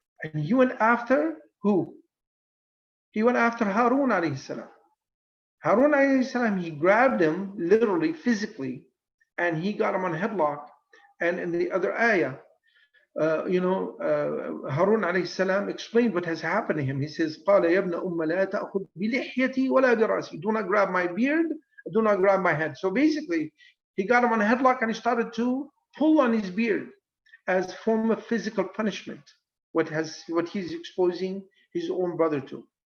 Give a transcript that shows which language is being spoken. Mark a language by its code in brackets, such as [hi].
[en] And you went after who? He went after Harun alayhi salam. Harun alayhi salam, he grabbed him literally, physically, and he got him on headlock. And in the other ayah, Harun alayhi salam explained what has happened to him. He says, [ar] قَالَ يَا ابْنَ أُمَّ لَا تَأْخُذْ بِلِحْيَتِي وَلَا بِرَأْسِي. [en] Do not grab my beard, do not grab my head. So basically, he got him on a headlock and he started to pull on his beard as a form of physical punishment, what he's exposing his own brother to.